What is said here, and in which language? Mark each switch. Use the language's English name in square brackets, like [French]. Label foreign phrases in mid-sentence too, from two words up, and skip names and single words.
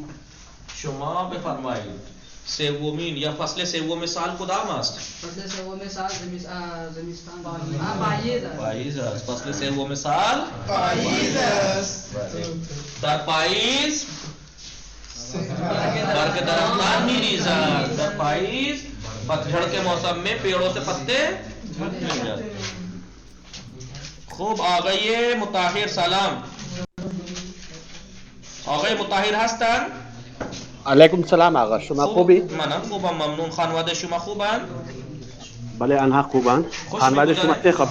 [Persian] شما بفرمایید سومین یا فصل سوم سال کدام است؟ فصل سوم سال زمستان پاییز است. فصل سوم سال پاییز است. در پاییز برگ درختان میریزند. در پاییز [Urdu] پتجھڑ کے موسم میں پیڑوں سے پتے مل جاتے. [Persian] خوب آقای مطهر سلام. آقای مطهر هستن؟ [Arabic] علیکم السلام [Persian] آقا، شما خوبی؟ منم خوبم ممنون. خانواده شما خوبن؟ بله آنها خوبن. خانواده شما چه خبر؟